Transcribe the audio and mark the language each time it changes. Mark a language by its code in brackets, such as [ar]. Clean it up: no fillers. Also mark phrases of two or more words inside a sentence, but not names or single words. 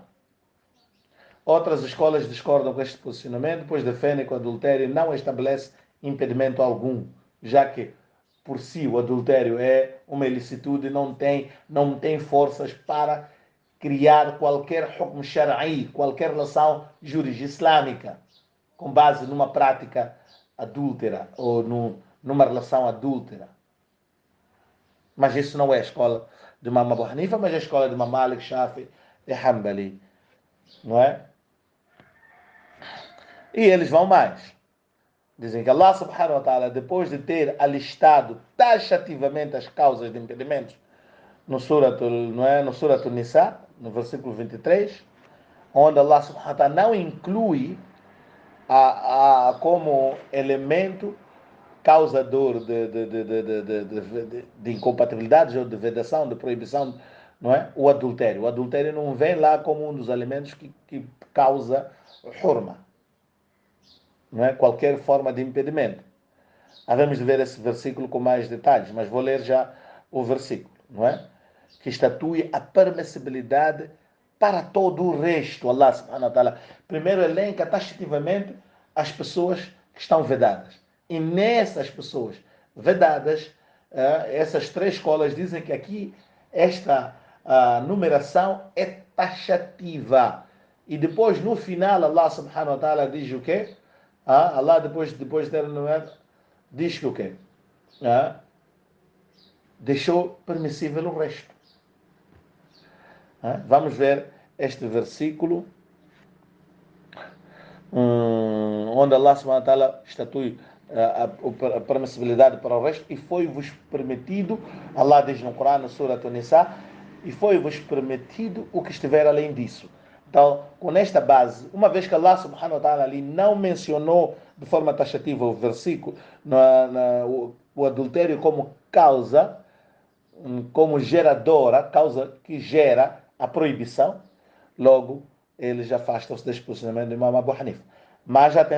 [pt] Outras escolas discordam com este posicionamento, pois defendem que o adultério não estabelece impedimento algum, já que por si o adultério é uma ilicitude e não tem forças para criar qualquer [ar] حكم شرعي, [pt] qualquer relação juris-islâmica, com base numa prática adúltera ou numa relação adúltera. Mas isso não é a escola de Imam Abu Hanifa, mas é a escola de Imam Malik, Shafi e Hanbali. Não é? E eles vão mais. Dizem que Allah [ar] سبحانه وتعالى, [pt] depois de ter alistado taxativamente as causas de impedimentos no Suratul Nisa, no versículo 23, onde Allah [ar] سبحانه وتعالى [pt] não inclui como elemento causador de incompatibilidades ou de vedação, de proibição, não é? O adultério. O adultério não vem lá como um dos elementos que causa hurma. Não é? Qualquer forma de impedimento. Havemos de ver esse versículo com mais detalhes, mas vou ler já o versículo, não é? Que estatue a permissibilidade para todo o resto. Allah [ar] سبحانه وتعالى [pt] primeiro elenca taxativamente as pessoas que estão vedadas. E nessas pessoas vedadas, essas três escolas dizem que aqui esta numeração é taxativa. E depois, no final, Allah [ar] سبحانه وتعالى [pt] diz o quê? Allah, depois de ter enumerado, diz que o quê? Deixou permissível o resto. Vamos ver este versículo, onde Allah [ar] سبحانه وتعالى [pt] estatui a permissibilidade para o resto, e foi-vos permitido, Allah diz no Corão, na Surah An-Nisa, e foi-vos permitido o que estiver além disso. Então, com esta base, uma vez que Allah [ar] سبحانه وتعالى [pt] ali não mencionou de forma taxativa o versículo, o adultério como causa, como geradora, causa que gera a proibição, logo eles afastam-se deste posicionamento do Imam Abu Hanifa.